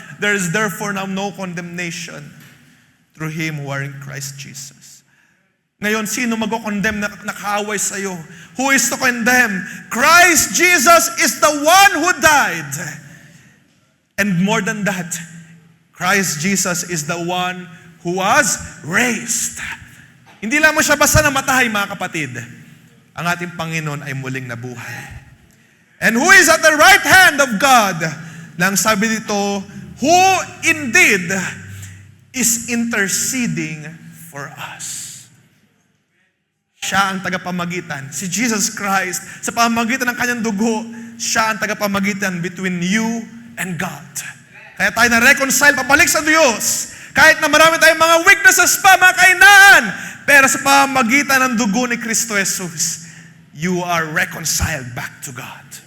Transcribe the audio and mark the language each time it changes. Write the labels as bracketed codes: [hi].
[en] There is therefore now no condemnation through Him who are in Christ Jesus. [tl] Ngayon, sino mag-condemn na nakaaway sa'yo? [en] Who is to condemn? Christ Jesus is the one who died. And more than that, Christ Jesus is the one who was raised. [tl] Hindi lang mo siya basta namatay, mga kapatid. Ang ating Panginoon ay muling nabuhay. [en] And who is at the right hand of God? [tl] Nang sabi dito, [en] who indeed is interceding for us. [tl] Siya ang tagapamagitan. Si Jesus Christ, sa pamamagitan ng kanyang dugo, siya ang tagapamagitan [en] between you and God. [tl] Kaya tayo na-reconcile, pabalik sa Diyos. Kahit na marami tayong mga weaknesses pa, mga kainaan, pero sa pamamagitan ng dugo ni Kristo Jesus, [en] you are reconciled back to God.